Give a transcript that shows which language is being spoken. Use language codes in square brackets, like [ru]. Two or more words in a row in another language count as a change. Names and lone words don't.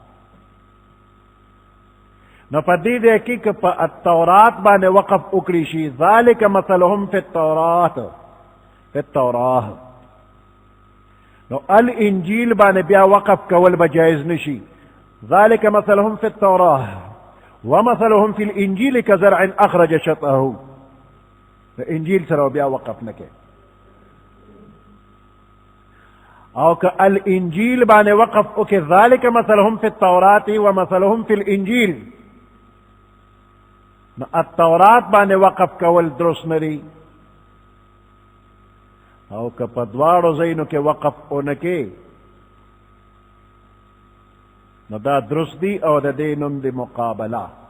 [ps] نو په دې ځای کې که په التورات باندې وقف وکړي شي [ar] ذالک مثلهم فی التورات، فی التوراه، [ps] نو الانجیل باندې بیا وقف کول به جایز نشي. [ar] ذالک مثلهم فی التوراه ومثلهم فی الانجیل کزرع اخرج شطأه، [ps] د انجیل سره بیا وقف نه کوي. او که الانجیل باندې وقف وکړي [ar] ذالک مثلهم فی التورات ومثلهم فی الانجیل، [ps] نو التورات باندې وقف کول درست نه دی. او که په دواړو ځایونو کې وقف ونه کې نو دا درست دی، او د دې نوم دی مقابله.